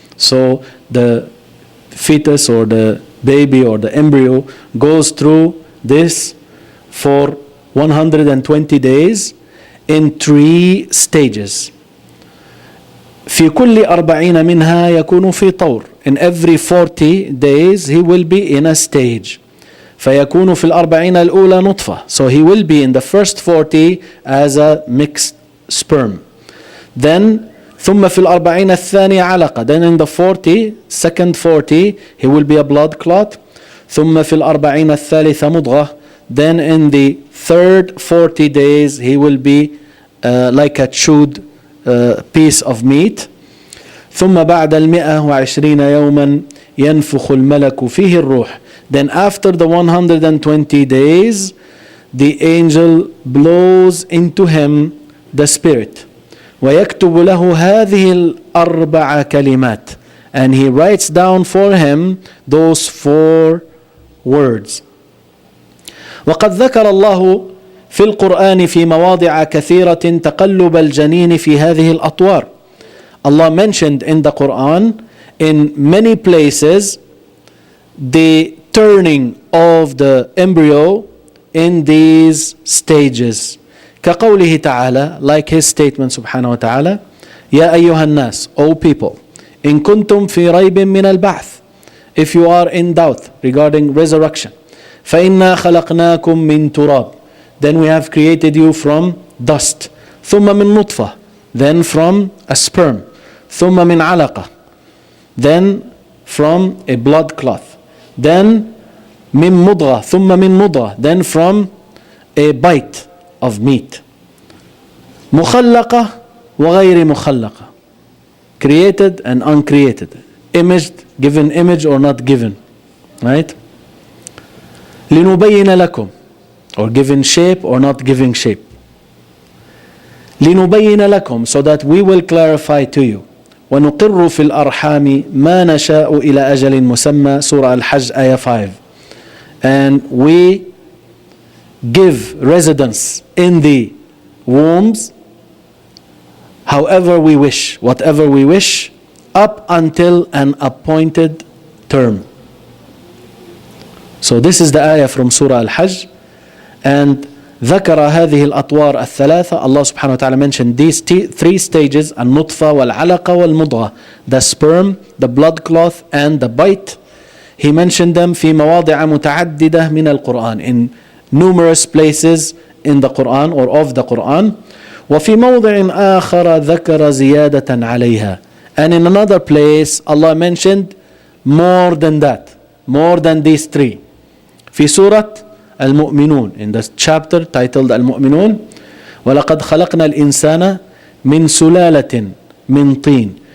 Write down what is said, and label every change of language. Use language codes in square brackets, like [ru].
[en] So the fetus or the baby or the embryo goes through this for 120 days in 3 stages. [ar] في كل 40 منها يكون في طور. [en] In every 40 days he will be in a stage. [ar] فيكون في 40 الأولى نطفة. [en] So he will be in the first 40 as a mixed sperm. Then [ar] ثم في 40 الثانية علقة. [en] Then in the 40, second 40, he will be a blood clot. [ar] ثم في 40 الثالثة مضغة. [en] Then in the third 40 days he will be like a chewed piece of meat. [ar] ثم بعد 120 يوما ينفخ الملك فيه الروح. [en] Then after the 120 days, the angel blows into him the spirit. [ar] ويكتب له هذه الأربع كلمات. [en] And he writes down for him those 4 words. [ar] وقد ذكر الله في القرآن في مواضع كثيرة تقلب الجنين في هذه الأطوار. [en] Allah mentioned in the Quran in many places the turning of the embryo in these stages. [ar] كقوله تعالى, [en] like his statement [ar] سبحانه وتعالى, يا أيها الناس, [en] O people, [ar] إن كنتم في ريب من البعث, [en] if you are in doubt regarding resurrection, [ar] فإنا خلقناكم من تراب, [en] then we have created you from dust. [ar] ثم من نطفة, [en] then from a sperm. [ar] ثم من علقة, [en] then from a blood cloth. Then [ar] من مضغة, ثم من مضغة, [en] then from a bite of meat. [ar] مخلقة وغير مخلقة, [en] created and uncreated, imaged, given image or not given, right? [ar] لنبين لكم, [en] or given shape or not giving shape. [ar] لنبين لكم, [en] so that we will clarify to you. [ar] ونقر في الأرحام ما نشاء إلى أجل مسمى, Surah Al-Hajj, Ayah 5. [en] And we give residence in the wombs however we wish, whatever we wish, up until an appointed term. So this is the ayah from Surah Al-Hajj. And [ar] ذكر هذه الأطوار الثلاثة. [en] Allah subhanahu wa ta'ala mentioned these three stages: [ar] النطفة والعلقة والمضغة, [en] the sperm, the blood cloth, and the bite. He mentioned them [ar] في مواضع متعددة من القرآن, [en] in numerous places in the Quran or of the Quran. [ar] وفي موضع آخر ذكر زيادة عليها. [en] And in another place Allah mentioned more than that, more than these three. [ar] في سورة المؤمنون, [en] in the chapter titled [ar] المؤمنون, ولقد خلقنا الإنسان من سلالة من طين.